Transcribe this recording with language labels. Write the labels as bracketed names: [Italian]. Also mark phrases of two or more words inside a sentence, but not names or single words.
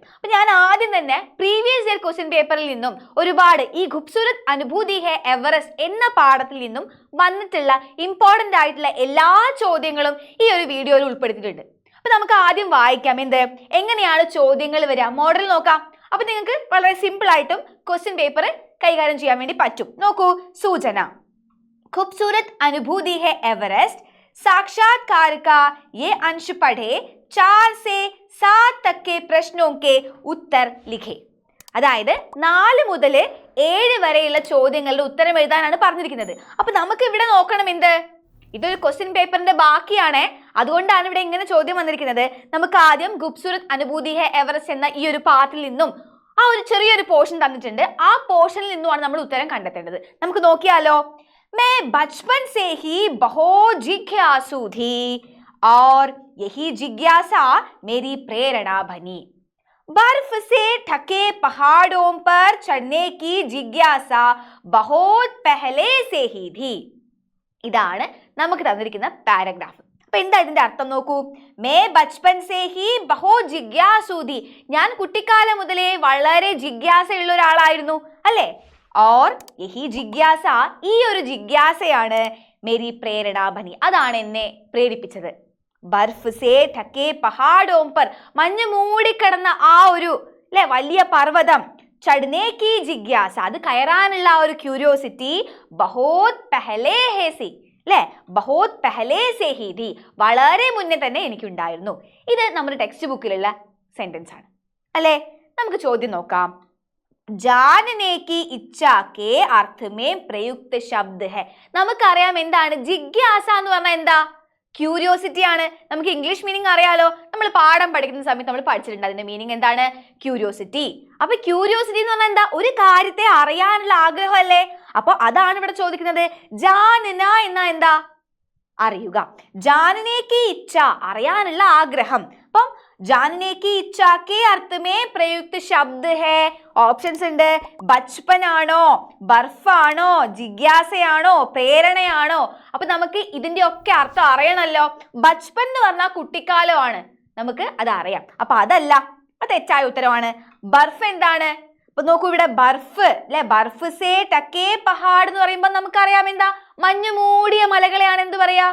[Malayalam] അപ്പൊ ഞാൻ ആദ്യം തന്നെ പ്രീവിയസ് ഇയർ ക്വസ്റ്റ്യൻ പേപ്പറിൽ നിന്നും ഒരുപാട് ഈ ഖൂബ്സൂരത് അനുഭൂതി ഹെ എവറസ്റ്റ് എന്ന പാഠത്തിൽ നിന്നും വന്നിട്ടുള്ള ഇമ്പോർട്ടന്റ് ആയിട്ടുള്ള എല്ലാ ചോദ്യങ്ങളും ഈ ഒരു വീഡിയോയിൽ ഉൾപ്പെടുത്തിയിട്ടുണ്ട്. അപ്പൊ നമുക്ക് ആദ്യം വായിക്കാം എങ്ങനെയാണ് ചോദ്യങ്ങൾ വരിക, മോഡൽ നോക്കാം. അപ്പൊ നിങ്ങൾക്ക് വളരെ സിമ്പിൾ ആയിട്ടും ക്വസ്റ്റ്യൻ പേപ്പർ കൈകാര്യം ചെയ്യാൻ വേണ്ടി പറ്റും. നോക്കൂ, സൂചന, [Hindi] ഖൂബ്സൂരത് അനുഭൂതി ഹെ എവറസ്റ്റ് साक्षात्कार का ये अंश पढ़े 4 से 7 तक के प्रश्नों के उत्तर लिखे. [Malayalam] അതായത് 4 മുതൽ 7 വരെയുള്ള ചോദ്യങ്ങളുടെ ഉത്തരം എഴുതാനാണ് പറഞ്ഞിരിക്കുന്നത്. അപ്പൊ നമുക്ക് ഇവിടെ നോക്കണം ഇതൊരു ക്വസ്റ്റ്യൻ പേപ്പറിന്റെ ബാക്കിയാണ്, അതുകൊണ്ടാണ് ഇവിടെ ഇങ്ങനെ ചോദ്യം വന്നിരിക്കുന്നത്. നമുക്ക് ആദ്യം ഖൂബ്സൂരത് അനുഭൂതി ഹെ എവറസ്റ്റ് എന്ന ഈ ഒരു പാർട്ടിൽ നിന്നും ആ ഒരു ചെറിയൊരു പോർഷൻ തന്നിട്ടുണ്ട്. ആ പോർഷനിൽ നിന്നുമാണ് നമ്മൾ ഉത്തരം കണ്ടെത്തേണ്ടത്. നമുക്ക് നോക്കിയാലോ. [Hindi] मैं बचपन से ही बहुत जिज्ञासु थी और यही जिज्ञासा मेरी प्रेरणा बनी. बर्फ से ढके पहाड़ों पर चढ़ने की जिज्ञासा बहुत पहले से ही थी. [Malayalam] ഇതാണ് നമുക്ക് തന്നിരിക്കുന്ന പാരഗ്രാഫ്. അപ്പൊ എന്താ ഇതിന്റെ അർത്ഥം നോക്കൂ. [Hindi] मैं बचपन से ही बहुत जिज्ञासु थी, [Malayalam] ഞാൻ കുട്ടിക്കാലം മുതലേ വളരെ ജിജ്ഞാസയുള്ള ഒരാളായിരുന്നു അല്ലേ. [Hindi] और यही जिज्ञासा, [Malayalam] ഈ ഒരു ജിജ്ഞാസയാണ് [Hindi] मेरी प्रेरणा बनी, [Malayalam] അതാണ് എന്നെ പ്രേരിപ്പിച്ചത്. [Hindi] बर्फ से ढके पहाड़ों पर, [Malayalam] മഞ്ഞ് മൂടിക്കിടന്ന ആ ഒരു വലിയ പർവ്വതം, [Hindi] चढ़ने की जिज्ञासा, [Malayalam] അത് കയറാനുള്ള ആ ഒരു ക്യൂരിയോസിറ്റി, [Hindi] बहुत पहले है सी बहुत पहले से ही थी, [Malayalam] വളരെ മുന്നേ തന്നെ എനിക്കുണ്ടായിരുന്നു. ഇത് നമ്മുടെ ടെക്സ്റ്റ് ബുക്കിലുള്ള സെന്റൻസ് ആണ് അല്ലേ. നമുക്ക് ചോദ്യം നോക്കാം. [Hindi] जानने की इच्छा के अर्थ में प्रयुक्त शब्द है. [Malayalam] നമുക്കറിയാം എന്താണ് ജിജ്ഞാസ എന്ന് പറഞ്ഞാൽ എന്താ, ക്യൂരിയോസിറ്റി ആണ്. നമുക്ക് ഇംഗ്ലീഷ് മീനിങ് അറിയാലോ, നമ്മൾ പാഠം പഠിക്കുന്ന സമയത്ത് നമ്മൾ പഠിച്ചിട്ടുണ്ട് അതിന്റെ മീനിങ് എന്താണ്, ക്യൂരിയോസിറ്റി. അപ്പൊ ക്യൂരിയോസിറ്റി എന്ന് പറഞ്ഞാൽ എന്താ, ഒരു കാര്യത്തെ അറിയാനുള്ള ആഗ്രഹം അല്ലേ. അപ്പൊ അതാണ് ഇവിടെ ചോദിക്കുന്നത്. ജാനന എന്നാ എന്താ, അറിയുക. [Hindi] जानने की इच्छा, [Malayalam] അറിയാനുള്ള ആഗ്രഹം. [Hindi] അപ്പം जानने की इच्छा के अर्थ में प्रयुक्त शब्द है. [Malayalam] ഓപ്ഷൻസ് ഉണ്ട്. ബച്പൻ ആണോ, ബർഫാണോ, ജിജ്ഞാസയാണോ, പ്രേരണയാണോ. അപ്പൊ നമുക്ക് ഇതിന്റെ ഒക്കെ അർത്ഥം അറിയണല്ലോ. ബച്പൻ എന്ന് പറഞ്ഞാൽ കുട്ടിക്കാലമാണ്, നമുക്ക് അത് അറിയാം. അപ്പൊ അതല്ല, അത് തെറ്റായ ഉത്തരവാണ്. ബർഫ് എന്താണ്, അപ്പൊ നോക്കൂ ഇവിടെ [Hindi] बर्फ बर्फ से ढके पहाड़ [Malayalam] എന്ന് പറയുമ്പോൾ നമുക്കറിയാം എന്താ, മഞ്ഞു മൂടിയ മലകളെയാണ് എന്ത് പറയാ.